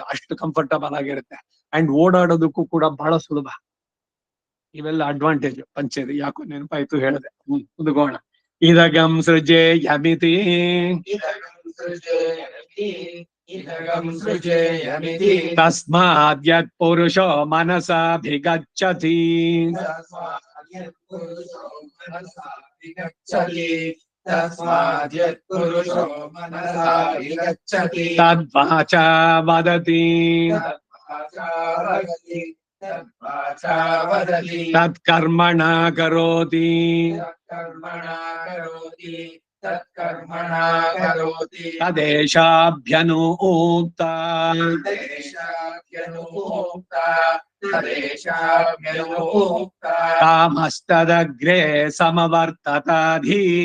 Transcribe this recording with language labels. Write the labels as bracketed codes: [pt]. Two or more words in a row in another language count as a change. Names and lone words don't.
[kn] ಅಷ್ಟು ಕಂಫರ್ಟಬಲ್ ಆಗಿರುತ್ತೆ. ಅಂಡ್ ಓಡಾಡೋದಕ್ಕೂ ಕೂಡ ಬಹಳ ಸುಲಭ. ಇವೆಲ್ಲ ಅಡ್ವಾಂಟೇಜ್ ಪಂಚೆದು. ಯಾಕೋ ನೆನಪಾಯ್ತು ಹೇಳಿದೆ. ಮುಂದಗೋಣ. [sa] ಇದಗಂ ಸೃಜೇಯಮಿತಿ ತಸ್ಮಾದ್ಯತ್ ಪುರುಷೋ ಮನಸಾಭಿಗಚ್ಚತಿ ತದ್ವಾಚಾ ವದತಿ ತತ್ಕರ್ಮಣ ಕರೋತಿ ತದೇಶಾಭ್ಯನುಕ್ತ ಕಾಮಸ್ತದಗ್ರೇ ಸಮವರ್ತತಾಧಿ